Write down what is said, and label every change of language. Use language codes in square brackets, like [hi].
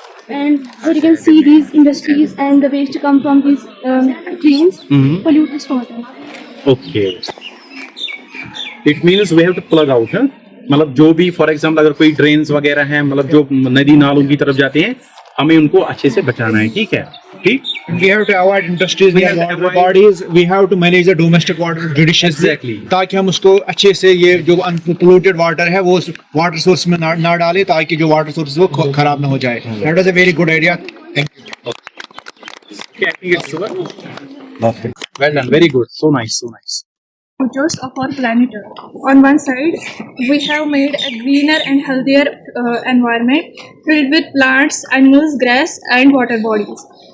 [en] And here you can see these industries and the waste come from these trains pollute this water. okay. It means we have to plug out, huh? [hi] मतलब जो भी [en] for example [hi] अगर कोई drains वगैरह हैं, मतलब जो नदी नालों की तरफ जाते हैं, हमें उनको अच्छे से बचाना है, ठीक है, ठीक. [en] We have to avoid industries near water bodies. We have to manage the domestic water judiciously. Exactly. [hi] ताकि हम उसको अच्छे से ये जो [en] unpolluted water [hi] है वो वाटर सोर्स में ना डाले, ताकि जो वाटर सोर्स वो खराब ना हो जाए. [en] That was a very good idea. Thank you. Okay, I think it's over. Well done, very good, so nice, so nice. Futures of our planet Earth. On one side, we have made a greener and healthier environment filled with plants, animals, grass, and water bodies.